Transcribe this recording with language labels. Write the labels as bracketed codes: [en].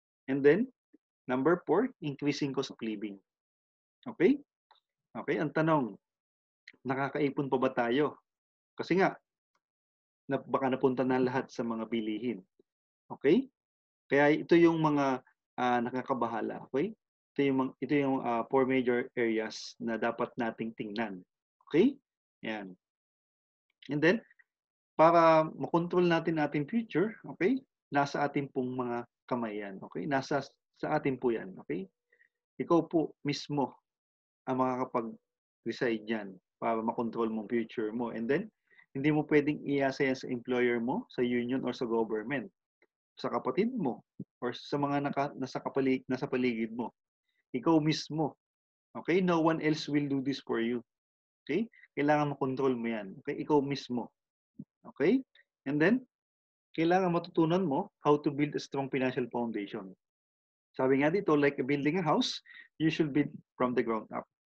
[en] And then, number 4, increasing cost of living. Okay? [tl] Okay, ang tanong, nakakaipon pa ba tayo? Kasi nga, baka napunta na lahat sa mga bilihin. Okay? Kaya ito yung mga nakakabahala. Okay? Ito yung 4 major areas na dapat nating tingnan. Okay? Yan. And then, para makontrol natin ating future, okay? Nasa atin pong mga kamay yan. Okay? Sa atin po yan. Okay? Ikaw po mismo ang makakapag-decide yan para makontrol mong future mo. And then, hindi mo pwedeng iasa yan sa employer mo, sa union, or sa government, sa kapatid mo, or sa mga nasa paligid mo. Ikaw mismo. Okay? [en] No one else will do this for you. [tl] Okay? Kailangan makontrol mo yan. Okay? Ikaw mismo. Okay? [en] And then, [tl] kailangan matutunan mo [en] how to build a strong financial foundation. [tl] Sabi nga dito, [en] like building a house, you should build from the ground up.